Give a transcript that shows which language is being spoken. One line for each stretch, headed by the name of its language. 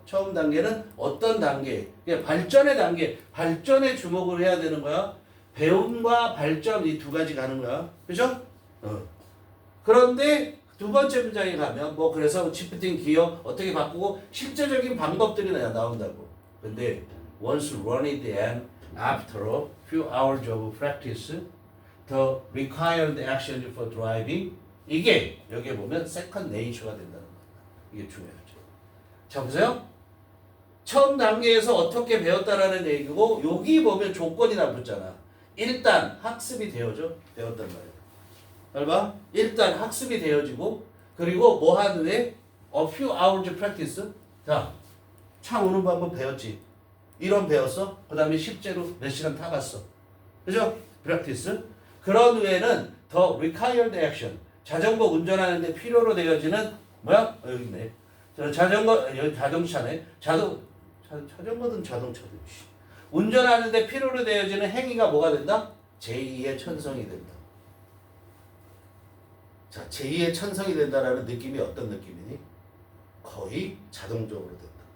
Korean: 처음 단계는 어떤 단계? 발전의 단계, 발전에 주목을 해야 되는 거야. 배움과 발전 이 두 가지 가는 거야. 그렇죠? 그런데 두 번째 문장에 가면 뭐 그래서 shifting 기어 어떻게 바꾸고 실제적인 방법들이 나온다고.
English: 근데 once running and after a few hours of practice, the required action for driving
Korean: 이게 여기에 보면 second nature가 된다는 거예요. 이게 중요하죠. 자 보세요. 처음 단계에서 어떻게 배웠다라는 얘기고 여기 보면 조건이나 붙잖아. 일단 학습이 되어져 배웠단 말이야. 잘 봐. 일단 학습이 되어지고 그리고 뭐 하는 애?
English: A few hours practice.
Korean: 자, 차 오는 방법 배웠지. 이론 배웠어. 그 다음에 실제로 몇 시간 타봤어. 그죠? practice. 그런 후에는
English: the required action.
Korean: 자전거 운전하는데 필요로 되어지는 뭐야? 여기 있네. 자전거 여기 자동차네. 자전거든 자동차든. 운전하는데 필요로 되어지는 행위가 뭐가 된다? 제2의 천성이 된다. 자, 제2의 천성이 된다라는 느낌이 어떤 느낌이니? 거의 자동적으로 된다.